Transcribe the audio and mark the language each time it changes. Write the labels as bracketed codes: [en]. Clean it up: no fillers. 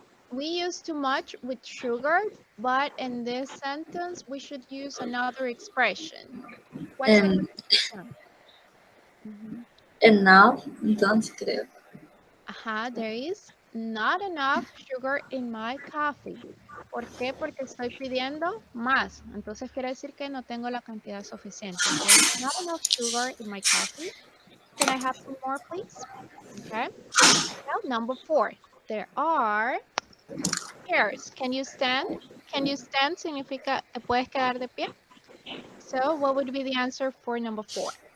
[en] We use too much with sugar, but in this sentence, we should use another expression. What's the expression? [es] Enough, entonces creo. [en] There is not enough sugar in my coffee. [es] ¿Por qué? Porque estoy pidiendo más. Entonces quiere decir que no tengo la cantidad suficiente. [en] There's not enough sugar in my coffee. Can I have some more, please? Okay. Now, number 4. There are chairs. Can you stand? Can you stand [es] significa te puedes quedar de pie. [en] So what would be the answer for number 4?